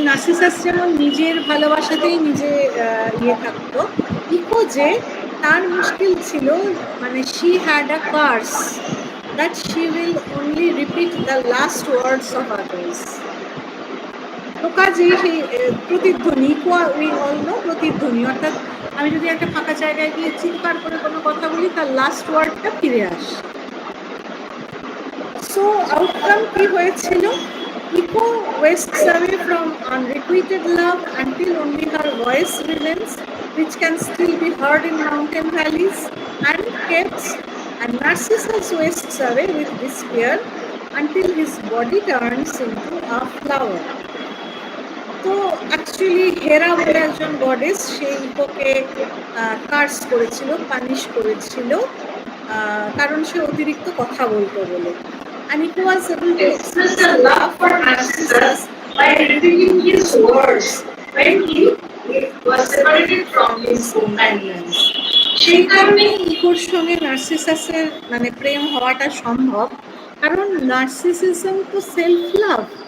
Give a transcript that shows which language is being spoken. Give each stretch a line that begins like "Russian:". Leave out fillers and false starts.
Bangla: Narcissus যেমন নিজের ভালোবাসাতেই নিজে ইয়ে থাকতো, ইকো যে তার মুশকিল ছিল মানে
English: She had a curse that she will only repeat the last words of others.
Bangla: তো কাজেই সেই প্রতিধ্বনি,
English: we all know
Bangla: প্রতিধ্বনি, অর্থাৎ আমি যদি একটা ফাঁকা জায়গায় গিয়ে চিৎকার করে কোনো কথা বলি তার লাস্ট ওয়ার্ডটা ফিরে আসে। সো আউটকাম কি হয়েছিল?
English: Echo wastes away from unrequited love until only her voice remains, which can still be heard in mountain valleys and caves, and Narcissus wastes away with despair until his body turns into a flower.
Bangla: তো actually হেরা বলে একজন goddess সেই ইকোকে curse করেছিল, punish করেছিল, কারণ সে অতিরিক্ত কথা বলতো বলে।
English: And it was able to express the love for Narcissus by revealing his words when he was separated from his companions.
Bangla: সেই কারণে ইকোর সঙ্গে নার্সিসাসের মানে প্রেম হওয়াটা সম্ভব, কারণ নার্সিসিজম তো সেলফ লাভ।